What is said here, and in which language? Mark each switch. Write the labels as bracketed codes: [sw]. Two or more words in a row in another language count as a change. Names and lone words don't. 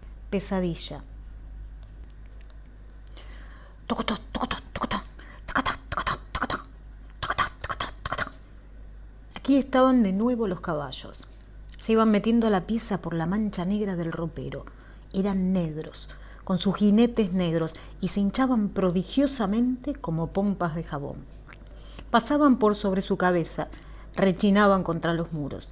[es] Pesadilla. Tocotó, tocotó, tocotó, tocotó, tocotó, tocotó, tocotó, tocotó, tocotó. Aquí estaban de nuevo los caballos. Se iban metiendo a la pieza por la mancha negra del ropero. Eran negros, con sus jinetes negros, y se hinchaban prodigiosamente como pompas de jabón. Pasaban por sobre su cabeza, rechinaban contra los muros.